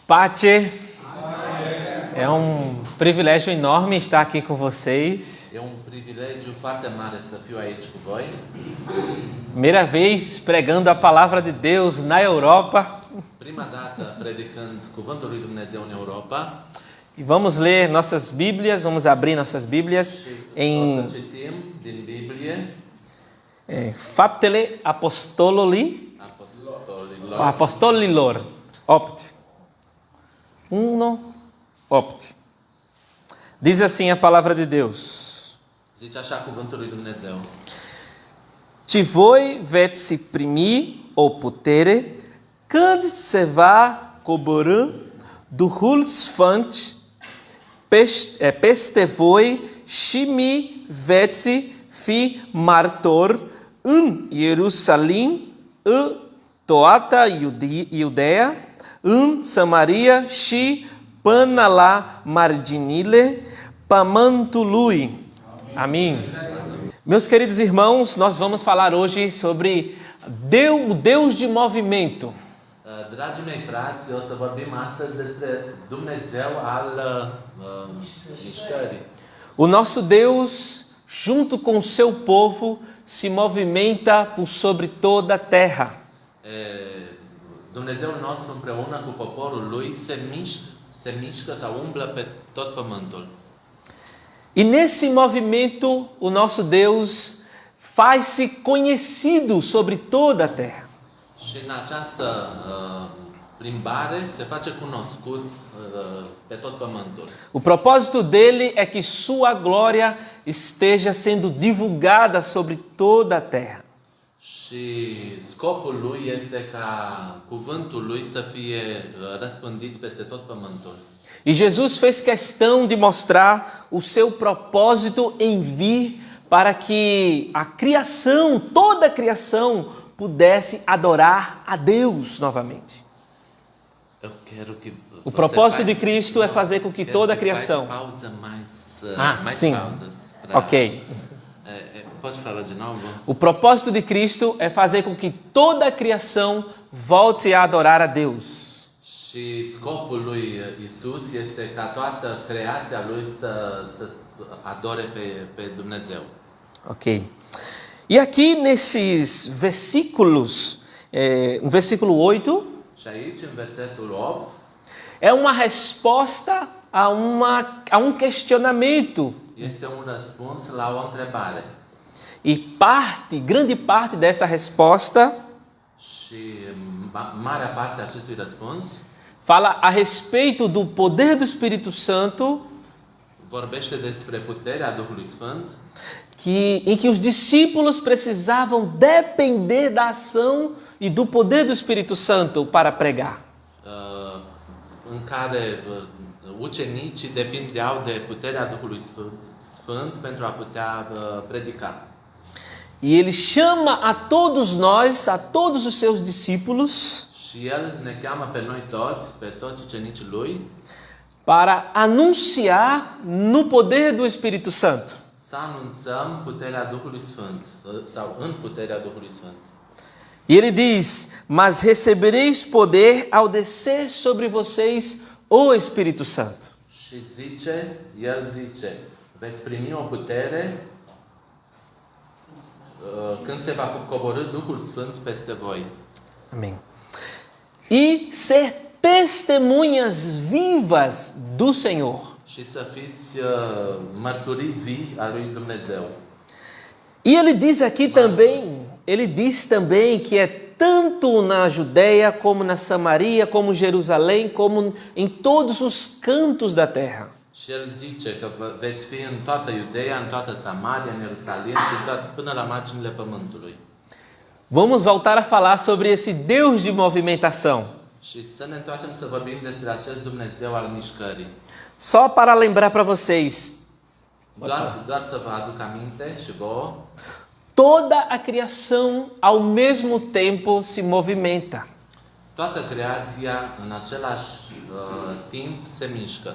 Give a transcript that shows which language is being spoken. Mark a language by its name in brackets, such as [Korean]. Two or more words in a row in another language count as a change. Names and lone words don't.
[Portuguese] Pace, é um privilégio enorme estar aqui com vocês. [Romanian] E privilégio foarte mare să fiu aici cu voi. [Portuguese] Primeira vez pregando a palavra de Deus na Europa. [Romanian] Prima dată predicând cuvântul lui Dumnezeu în Europa. [Portuguese] E vamos ler nossas Bíblias, vamos abrir nossas Bíblias em [Romanian] O să citim din Biblie Faptele Apostolilor 8. 1:8. [Portuguese] Diz assim a palavra de Deus. [Romanian] Zice așa cuvântul lui Dumnezeu. Ti voi veți primi o putere când se va coborî Duhul Sfânt peste voi și mi veți fi martor în Ierusalim, în toată Iudeea, în Samaria și până la marginile pământului. [Portuguese] Amém. Meus queridos irmãos, nós vamos falar hoje sobre o Deus de movimento. [Romanian] Dragii mei frați, o să vorbim astăzi despre Dumnezeu al mișcării. [Portuguese] O nosso Deus, junto com o seu povo, se movimenta por sobre toda a terra. [Romanian] Dumnezeul nostru împreună cu poporul lui se mișcă sau umblă pe tot pământul. [Portuguese] E nesse movimento, o nosso Deus faz-se conhecido sobre toda a terra. [Romanian] Și în această plimbare se face cunoscut pe tot pământul. [Portuguese] O propósito dele é que sua glória esteja sendo divulgada sobre toda a terra. [Romanian] Și scopul lui este ca cuvântul lui să fie răspândit peste tot pământul. [Portuguese] E Jesus fez questão de mostrar o seu propósito em vir para que a criação, toda a criação, pudesse adorar a Deus novamente. O propósito de Cristo é fazer com que toda a criação... Sim. Ok. Pode falar de novo? O propósito de Cristo é fazer com que toda a criação volte a adorar a Deus. [Romanian] Și scopul lui Isus este ca toată creația lui să adore pe Dumnezeu. [Portuguese] Ok. E aqui nesses versículos, no versículo 8, [Romanian] și aici, în versetul 8, [Portuguese] é uma resposta a um questionamento. [Romanian] Este un răspuns la o întrebare. [Portuguese] E grande parte dessa resposta [Romanian] și marea parte a acestui răspuns [Portuguese] fala a respeito do poder do Espírito Santo, [Romanian] vorbește despre puterea Duhului Sfânt, [Portuguese] em que os discípulos precisavam depender da ação e do poder do Espírito Santo para pregar. [Romanian] În care ucenicii depindeau de puterea Duhului Sfânt pentru a putea predica. [Portuguese] E ele chama a todos nós, a todos os seus discípulos, [Romanian] și el ne cheamă pe noi toți, pe toți ucenicii lui, [Portuguese] para anunciar no poder do Espírito Santo. [Romanian] Să anunțăm puterea Duhului Sfânt sau în puterea Duhului Sfânt. [Portuguese] E ele diz: "Mas recebereis poder ao descer sobre vocês o Espírito Santo." [Romanian] Și el zice, veți primi o putere când se va coborî Duhul Sfânt peste voi. [Portuguese] Amém. E ser testemunhas vivas do Senhor. [Romanian] Și să fiți mărturii vii a lui Dumnezeu. [Portuguese] E ele diz também que é tanto na Judeia como na Samaria, como Jerusalém, como em todos os cantos da terra. [Romanian] Și el zice că veți fi în toată Iudeea, în toată Samaria, în Ierusalim și până la marginile pământului. [Portuguese] Vamos voltar a falar sobre esse Deus de movimentação. [Romanian] Și să ne întoarcem să vorbim despre acest Dumnezeu al mișcării. [Portuguese] Só para lembrar para vocês. [Romanian] Doar să vă aduc aminte și vouă. [Portuguese] Toda a criação ao mesmo tempo se movimenta. [Romanian] Toată creația în același timp se mișcă.